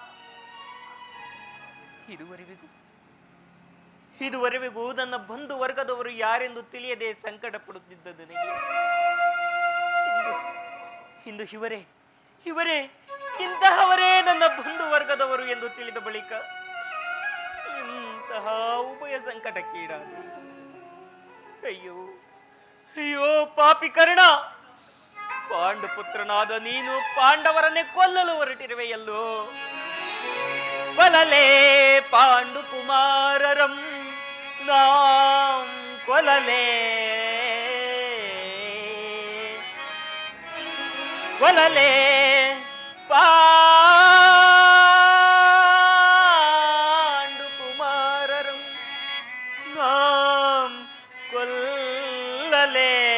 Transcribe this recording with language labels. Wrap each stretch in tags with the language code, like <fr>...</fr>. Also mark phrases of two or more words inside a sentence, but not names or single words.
<kn>ಇದುವರೆಗೂ ನನ್ನ ಬಂಧು ವರ್ಗದವರು ಯಾರೆಂದು ತಿಳಿಯದೆ ಸಂಕಟ ಪಡುತ್ತಿದ್ದ ನನಗೆ ಇಂದು ಇವರೇ ಇಂತಹವರೇ ನನ್ನ ಬಂಧು ವರ್ಗದವರು ಎಂದು ತಿಳಿದ ಬಳಿಕ ಇಂತಹ ಉಭಯ ಸಂಕಟಕ್ಕೀಡಾದೆ. ಅಯ್ಯೋ ಪಾಪಿ ಕರ್ಣ, ಪಾಂಡುಪುತ್ರನಾದ ನೀನು ಪಾಂಡವರನ್ನೇ ಕೊಲ್ಲಲು ಹೊರಟಿರುವೆಯಲ್ಲೋ. ಕೊಲಲೇ ಪಾಂಡುಕುಮಾರರಂ ನಾಂ ಕೊಲಲೇ ಪಾಂಡುಕುಮಾರರಂ ನಾಂ ಕೊಲ್ಲಲೇ.</kn>